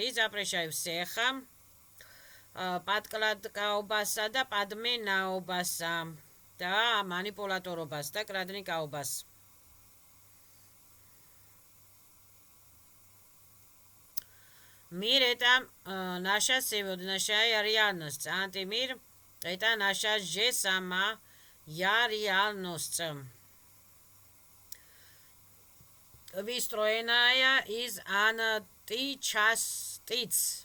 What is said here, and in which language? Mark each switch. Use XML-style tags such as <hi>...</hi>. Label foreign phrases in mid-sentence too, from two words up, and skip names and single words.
<ru>И запрещаю всех პატკლატკაობასა და პადმენაობასა და манипуляторობას და კრადნიკაობას. Мир это наша сегодняшняя реальность. Антимир это наша же сама я реальность. Выстроенная из античастиц.</ru>